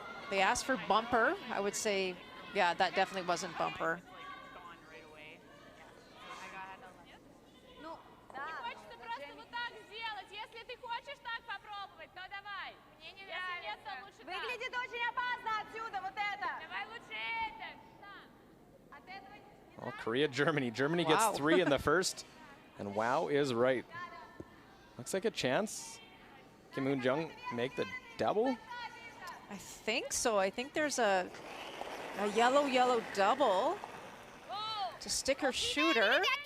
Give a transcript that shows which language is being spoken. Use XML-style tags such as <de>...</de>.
<en>They asked for bumper. I would say, yeah, that definitely wasn't bumper. Gone right away.</en> <ru>Хочется просто вот так сделать. Если ты хочешь так попробовать, то давай. Если нет, то лучше так. Выглядит очень опасно отсюда, вот это. Давай лучше это. От этого не</ru> <en>Well, Korea, Germany. Germany Wow. gets 3 in the first, and wow is right. Looks like a chance. Kim Moon-jung make the double. I think so. I think there's a yellow double to stick her shooter.</en>